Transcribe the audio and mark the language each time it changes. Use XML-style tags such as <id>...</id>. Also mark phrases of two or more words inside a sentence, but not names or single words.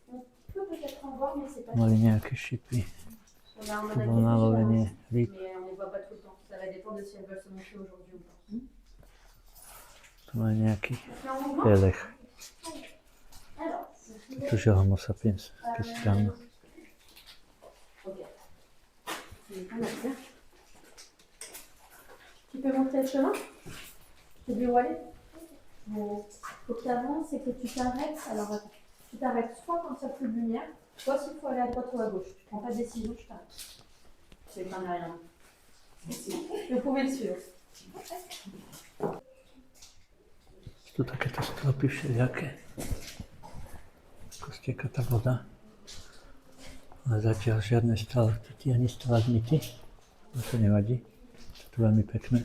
<sk>Mali nejaké šipy. Tu bolo nalovenie rýb. Tu má nejaký pelech. Tu žil Homo sapiens, keď si dávno.</sk> <fr>Tu peux monter le chemin? Tu veux où aller? Bon, faut que tu avances et que tu t'arrêtes. Alors, tu t'arrêtes soit quand il n'y a plus de lumière, soit s'il faut aller à droite ou à gauche. Tu prends pas de décision, je t'arrête. Je ne rien. Vous pouvez le suivre.</fr> <sk>Sú tu takéto stropy všelijaké. Ako stieka tá voda. Ale zatiaľ žiadne stalaktity ani stalagmity. No to nevadí. To je veľmi pekné.</sk>